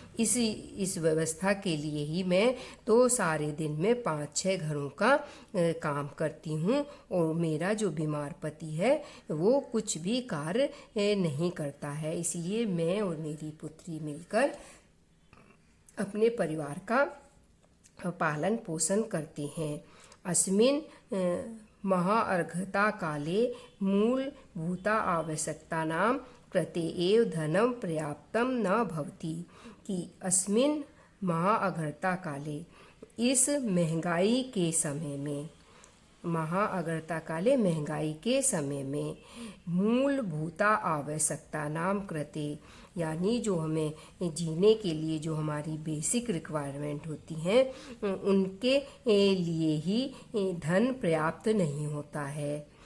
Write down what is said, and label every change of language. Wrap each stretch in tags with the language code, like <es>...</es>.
<hi>इस व्यवस्था के लिए ही मैं तो सारे दिन में 5-6 घरों का काम करती हूँ, और मेरा जो बीमार पति है वो कुछ भी कार्य नहीं करता है। इसलिए मैं और मेरी पुत्री मिलकर अपने परिवार का पालन पोषण करते हैं।</hi> <sa>अस्मिन् महाअर्घता काले मूलभूता आवश्यकतानां कृते एव धनं पर्याप्तं न भवति। कि अस्मिन् महाअर्घता काले,</sa> <hi>इस महंगाई के समय में, महाअर्घता काले महंगाई के समय में,</hi> <sa>मूलभूता आवश्यकतानां कृते</sa> <hi>यानी जो हमें जीने के लिए जो हमारी बेसिक रिक्वायरमेंट होती हैं उनके लिए ही धन पर्याप्त नहीं होता है।</hi>